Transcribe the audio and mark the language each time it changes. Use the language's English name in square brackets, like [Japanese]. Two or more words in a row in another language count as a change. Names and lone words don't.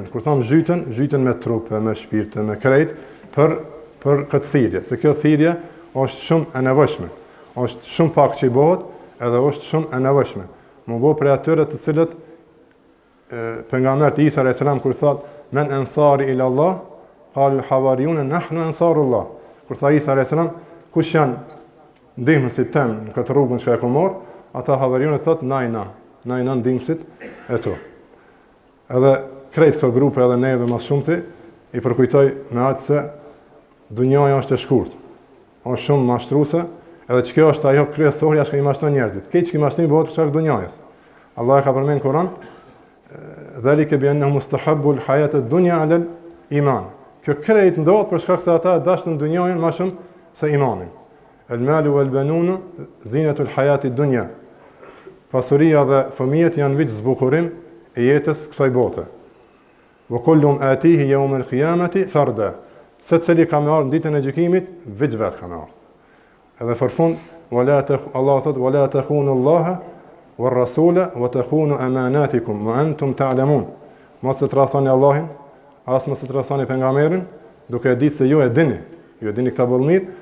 [Albanian] Kur tham zhytën me trup, me shpirt, me krejt për këtë thirrje. Se kjo thirrje është shumë e nevojshme. Është shumë pak që i bëhet, edhe është shumë e nevojshme. Më bëu për atyre të cilët pejgamberi Isa [Arabic] عليه السلام [Albanian] kur thot [Arabic] من أنصاري إلى الله قالوا الحواريون نحن أنصار الله. [Albanian] Kur tha Isa [Arabic] عليه السلام, [Albanian] kush janë ndihmësit tem në këtë rrugën që e kam marrë, ata hawariyun thot na ndihmësit e tu. Edhe krejt këto grupe edhe neve më shumëti i përkujtoj me atë se dunjaja është e shkurt. Është shumë mashtruese, edhe që kjo është ajo kryesorja që i mashtron njerëzit. Këtë që i mashtron bëhet për shkak të dunjajës. Allah e ka përmendur në Kur'an, [Arabic] ذلك بأنه مستحب الحياة الدنيا على الإيمان. [Albanian] Kjo krejt ndodh për shkak se ata e dashnin dunjajën më shumë se imanin. [Arabic] المال والبنون زينة الحياة الدنيا. [Albanian] Pasuria dhe fëmijët janë veç zbukurim e jetës kësaj bote. [Arabic] وكلهم آتيه يوم القيامة فردا. [Albanian] Secili ka me ardhur në ditën e gjykimit, veç vet ka me ardhur. Edhe për fund, Allah thot [Arabic] ولا تخونوا الله والرسول وتخونوا أماناتكم وأنتم تعلمون. [Albanian] Mos të tradhoni Allahin, as mos të tradhoni pejgamberin, duke ditë se ju e dini këta bollëmir,